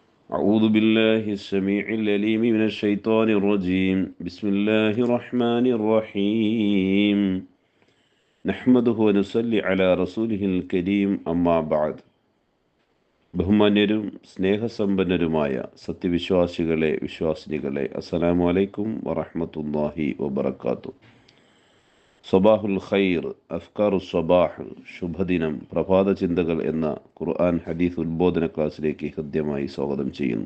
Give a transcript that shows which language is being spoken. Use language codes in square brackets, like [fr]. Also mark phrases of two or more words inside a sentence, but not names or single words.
[ar] أعوذ بالله السميع العليم من الشيطان الرجيم بسم الله الرحمن الرحيم نحمده ونصلي على رسوله الكريم أما بعد [ml] ബഹുമാന്യരും സ്നേഹസമ്പന്നരുമായ സത്യവിശ്വാസികളെ വിശ്വാസിനികളെ [ar] السلام عليكم ورحمة الله وبركاته. صباح الخير، أفكار صباح, [ml] ശുഭദിനം, പ്രഭാത ചിന്തകൾ എന്ന ഖുർആൻ ഹദീസ് ഉദ്ബോധന ക്ലാസ്സിലേക്ക് ഹൃദ്യമായി സ്വാഗതം ചെയ്യുന്നു.